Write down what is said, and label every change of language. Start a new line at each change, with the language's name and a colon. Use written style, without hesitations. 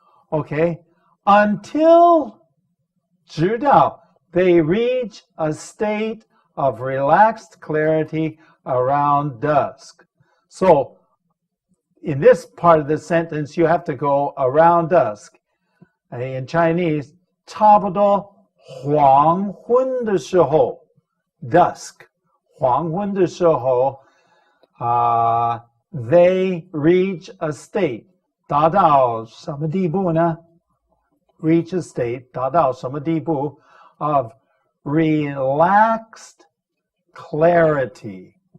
English: Okay, until 直到 they reach a state of relaxed clarity around dusk. So, in this part of the sentence, you have to go around dusk.
Chinese: In Chinese, 差不多黄昏的时候 dusk.
English: 黄昏的时候 they reach a state.
Chinese: 达到什么地步呢? Reach a state. 达到什么地步 of relaxed clarity.